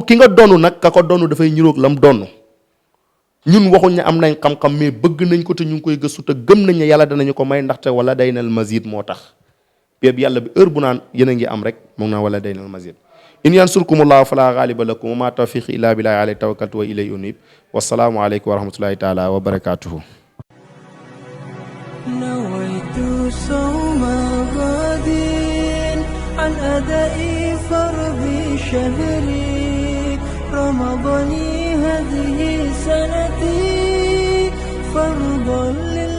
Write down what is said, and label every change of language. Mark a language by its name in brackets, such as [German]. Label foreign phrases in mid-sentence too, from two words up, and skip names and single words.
[Wolof] ki nga donn nag ka ko donn dafay ñiroog lam donn ñun waxuñ ne am nañ xam-xam mais bëgg nañ ko te ñu ngi koy gëstu te gëm nañ ne yàlla danañu ko may ndaxte [Arabic] ولدينا مزيد [Wolof] moo tax péeb yàlla bi heure bu naan yéen a ngi am rek moom naa [Arabic] ولدينا مزيد إن ينصركم الله فلا غالب لكم وما توفيقي إلا بالله عليه توكلت وإليه أنيب والسلام عليكم ورحمة الله تعالى وبركاته نويت صوم غد عن أداء فرض شهري رمضان هذه سنتي فرضا